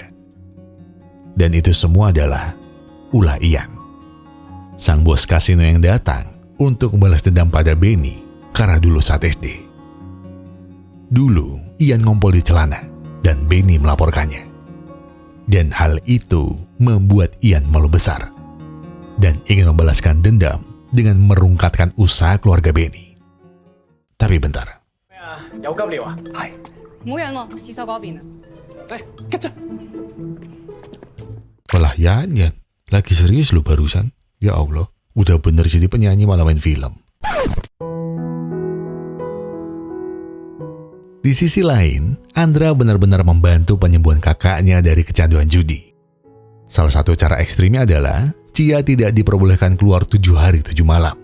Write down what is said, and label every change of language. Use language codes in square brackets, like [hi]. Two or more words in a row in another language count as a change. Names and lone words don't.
[id] Dan itu semua adalah ulah Ian, sang bos kasino yang datang untuk membalas dendam pada Benny karena dulu saat SD. Dulu Ian ngompol di celana dan Benny melaporkannya. Dan hal itu membuat Ian malu besar dan ingin membalaskan dendam dengan merungkatkan usaha keluarga Benny. Tapi bentar. [yue] 有急尿啊？冇人喎，廁所嗰邊啊。嚟，吉咗。 [id] Walah Yan, lagi serius lu barusan? [ar] Ya Allah, [id] udah bener jadi penyanyi malah main film. Di sisi lain, Andra benar-benar membantu penyembuhan kakaknya dari kecanduan judi. Salah satu cara ekstrimnya adalah Chia tidak diperbolehkan keluar 7 hari 7 malam.